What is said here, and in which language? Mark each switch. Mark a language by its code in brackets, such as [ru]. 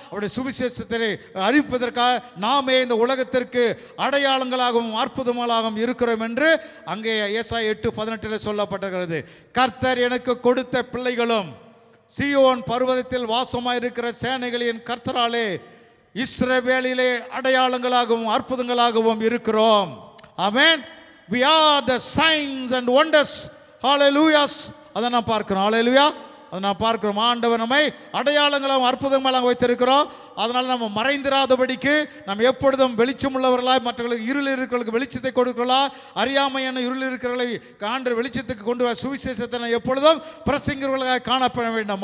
[ta] அவருடைய சுவிசேஷத்தை அறிவிப்பதற்காக நாமே இந்த உலகத்திற்கு அடையாளங்களாகவும் அற்புதங்களாகவும் இருக்கிறோம் என்று அங்கே ஏசாயா 8:18 சொல்லப்பட்டிருக்கிறது. கர்த்தர் எனக்கு கொடுத்த பிள்ளைகளும் சீயோன் பர்வதத்தில் வாசமாயிருக்கிற சேனைகளின் கர்த்தராலே இஸ்ரவேலிலே அடையாளங்களாகவும் அற்புதங்களாகவும் இருக்கிறோம். ஆமென். [en] we are the signs and wonders. [ta] hallelujah. அதை நான் பார்க்கிறோம். hallelujah. அதை நான் பார்க்கிறோம். ஆண்டவர் நம்மை அடையாளங்களாகவும் அற்புதங்களாக வைத்திருக்கிறோம். அதனால் நம்ம மறைந்திராதபடிக்கு நம்ம எப்பொழுதும் வெளிச்சம் உள்ளவர்களாய், மற்றவர்களுக்கு இருள் இருக்கிறவர்களுக்கு வெளிச்சத்தை கொடுக்கலாம், அறியாமையான இருள் இருக்கிறவர்களை ஆண்டவர் வெளிச்சத்துக்கு கொண்டு வர சுவிசேஷத்தை எப்பொழுதும் பிரசங்கிக்கிறவர்களாக காணப்பட வேண்டும்.